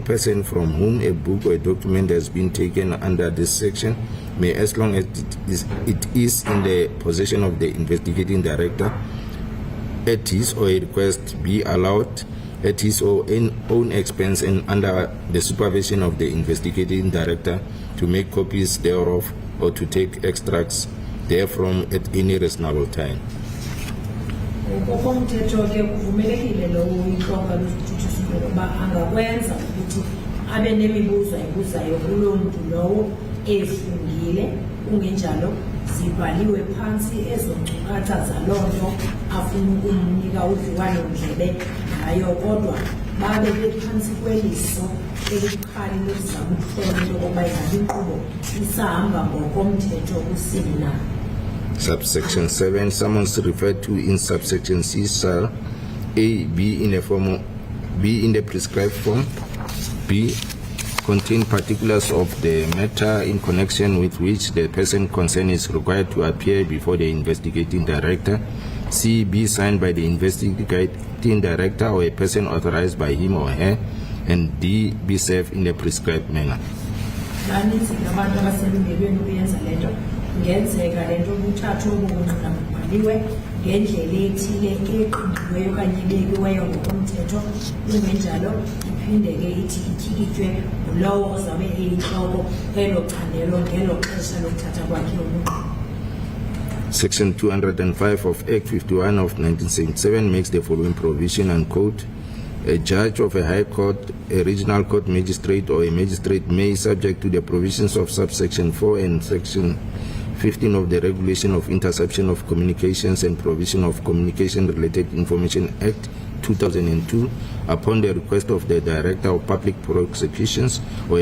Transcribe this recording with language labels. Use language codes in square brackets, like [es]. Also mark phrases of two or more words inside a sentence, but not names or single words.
[en] person from whom a book or a document has been taken under this section may, as long as it is in the possession of the investigating director, at his or a request, be allowed at his or own expense and under the supervision of the investigating director to make copies thereof or to take extracts therefrom at any reasonable time. [xh] Ngokomthetho ke kuvumelekile lowo inhloko lusithuthusile ukuba angakwenza ukuthi abe nemibuzo ayibuzayo kuloo mntu lowo efungile. Kungenjalo zibhaliwe phansi ezo nkcukacha zaloo nto afuna ukumnika udliwano-ndlebe ngayo, kodwa babe bephantsi kweliso elibukhali lokuzama ukuhlola into yokokuba ingaba inkqubo isahamba ngokomthetho kusini na. [en] Subsection 7, summons referred to in subsection C shall A, be in the prescribed form, B, contain particulars of the matter in connection with which the person concerned is required to appear before the investigating director, C, be signed by the investigating director or a person authorized by him or her, and D, be served in the prescribed manner. [xh] Ngenzeka lento ubuthathu obungqina bubhaliwe ngendlela ethile eqingqiweyo okanye ebekiweyo ngokomthetho. Kungenjalo iphinde ke ithi ityikitywe ngulowo ozabe eyintloko elo candelo ngelo xesha lokuthatha kwakhe ubungqina. [en] Section 205 of Act 51 of 1977 makes the following provision and quote: a judge of a high court, a regional court magistrate or a magistrate may, subject to the provisions of subsection 4 and section 15 of the Regulation of Interception of Communications and Provision of Communication-Related Information Act 2002, upon the request of the Director of Public Prosecutions or a